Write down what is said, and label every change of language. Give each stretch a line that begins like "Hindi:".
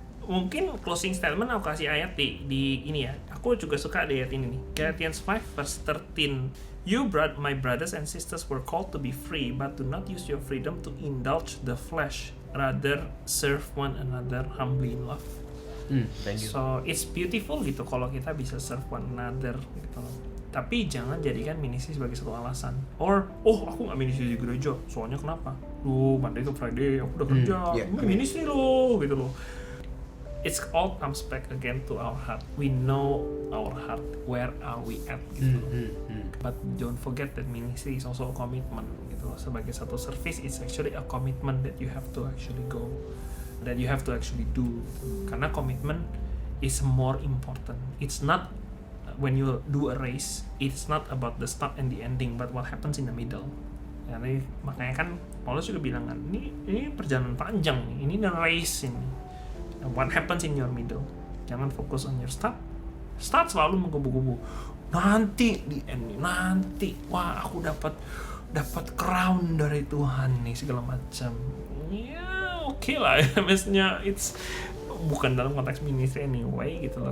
Indonesian: Mungkin closing statement aku kasih ayat di ini ya. Aku juga suka di ayat ini nih.
English: Galatians 5 verse 13. You my brothers and sisters were called to be free, but do not use your freedom to indulge the flesh. Rather serve one another humbly in love. Thank you. So it's beautiful
Indonesian: gitu kalau kita bisa
English: serve one another
Indonesian: gitu loh. Tapi jangan jadikan ministry sebagai satu alasan. Or aku nggak ministry di gereja. Soalnya kenapa? Monday to Friday aku udah kerja. Ministry loh gitu loh.
English: It's all comes back again to our heart. We know our heart, where are we at
Indonesian: gitu.
English: But don't forget that ministry is also a commitment gitu.
Indonesian: Sebagai satu
English: service, it's actually a commitment that you have to actually go, that you have to actually do.
Indonesian: Karena
English: commitment is more important. It's not when you do a race, it's not about the start and the ending, but what happens in the middle.
Indonesian: Jadi makanya kan Paulus juga bilang kan, ini perjalanan panjang nih, ini race ini.
English: What happens in your middle?
Indonesian: Jangan fokus
English: on your start.
Indonesian: Start selalu mengkubu-kubu. Nanti di end, nanti wah aku dapat crown dari Tuhan nih segala macam. Ya oke lah. Maksudnya it's bukan dalam konteks ministry anyway gitu loh.